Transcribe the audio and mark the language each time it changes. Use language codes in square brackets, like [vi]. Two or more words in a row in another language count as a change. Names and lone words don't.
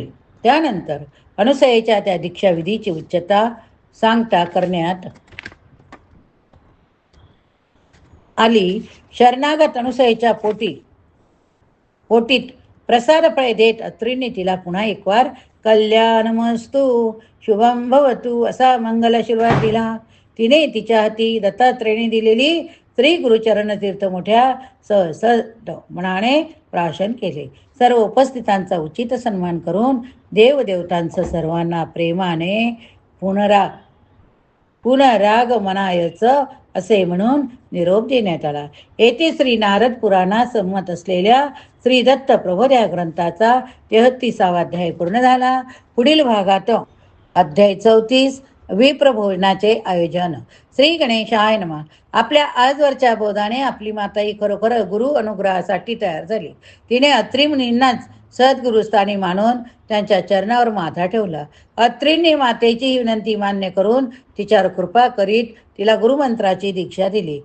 [mr] त्यानंतर अनुसयेच्या त्या दीक्षाविधीची उच्चता सांगता करण्यात आली. शरणागत अनुसयेच्या पोटीत प्रसाद फळे देत अत्रीने तिला पुन्हा एक वार [sa] कल्याणमस्तु शुभम भवतु [mr] असा मंगलाशीर्वाद दिला. तिने तिच्या हाती दत्तात्रेयाने दिलेली श्री गुरुचरण तीर्थ मोठ्या सहसद मनाने प्राशन केले. सर्व उपस्थितांचा उचित सन्मान करून देवदेवतांचं सर्वांना प्रेमाने पुनरागमनायचं असे म्हणून निरोप देण्यात आला. येथे श्री नारद पुराणात संमत असलेल्या श्री दत्त प्रबोध या ग्रंथाचा 33वा अध्याय पूर्ण झाला. पुढील भागात अध्याय 34 विप्रभोजनाचे आयोजन. [sa] श्री गणेशाय नमः. [mr] आपल्या आजवरच्या बोधाने आपली माता ही खरोखर गुरु अनुग्रहासाठी तयार झाली. तिने अत्री मुनींनाच सद्गुरुस्थानी मानून त्यांच्या चरणावर माथा ठेवला. अत्रींनी मातेची ही विनंती मान्य करून तिच्यावर कृपा करीत तिला गुरुमंत्राची दीक्षा दिली.